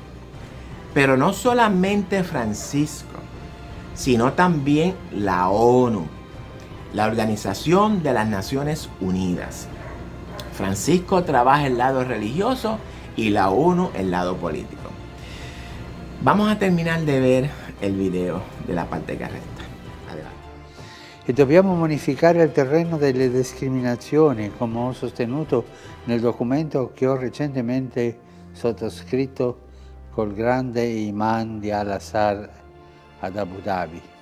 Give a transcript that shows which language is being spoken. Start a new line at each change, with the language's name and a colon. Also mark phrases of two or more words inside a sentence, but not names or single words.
Spanish: Pero no solamente Francisco, sino también la ONU, la Organización de las Naciones Unidas. Francisco trabaja el lado religioso y la ONU el lado político. Vamos a terminar de ver el video de la parte
Italian: che resta.
Spanish: Adelante.
Italian: E dobbiamo bonificare il terreno delle discriminazioni, come ho sostenuto nel documento che ho recentemente sottoscritto col grande imam di Al-Azhar ad Abu Dhabi.